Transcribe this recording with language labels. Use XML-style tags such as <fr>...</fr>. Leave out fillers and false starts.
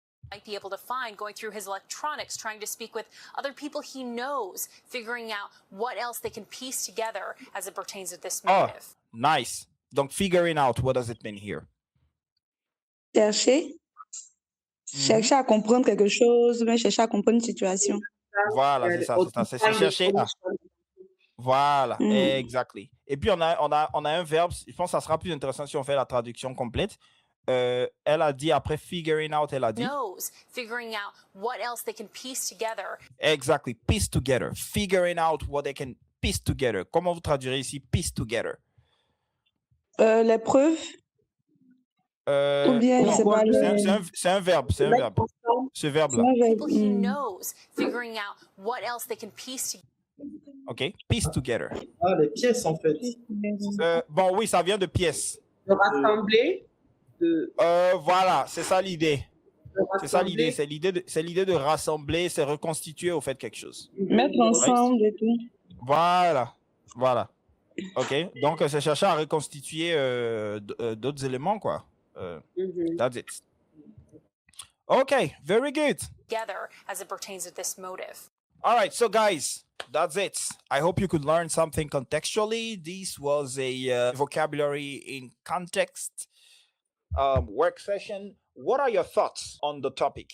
<en>Might be able to find, going through his electronics, trying to speak with other people he knows, figuring out what else they can piece together as it pertains to this motive. Oh, nice. Donc figuring out, what does it mean here?</en> <fr>Chercher. Chercher à comprendre quelque chose, mais chercher à comprendre une situation. Voilà, c'est ça. C'est chercher à. Voilà, exactly. Et puis on a un verbe. Je pense que ça sera plus intéressant si on fait la traduction complète. Elle a dit après</fr> <en>figuring out,</en> <fr>elle a dit.</fr> <en>Knows, figuring out what else they can piece together. Exactly, piece together. Figuring out what they can piece together.</en> <fr>Comment vous traduirez ici</fr> <en>piece together?</en> <fr>Les preuves. Ou bien, c'est un verbe. Ce verbe-là.</fr> <en>People he knows, figuring out what else they can piece together. OK, piece together.</en> <fr>Ah, les pièces, en fait. Bon, oui, ça vient de pièces. De rassembler. Voilà, c'est ça l'idée. C'est ça l'idée. C'est l'idée de rassembler, c'est reconstituer au fait quelque chose. Mettre ensemble et tout. Voilà. OK, donc c'est chercher à reconstituer d'autres éléments, quoi.</fr> <en>That's it. Okay, very good. Together as it pertains to this motive. All right, so guys, that's it. I hope you could learn something contextually. This was a vocabulary in context work session. What are your thoughts on the topic?</en>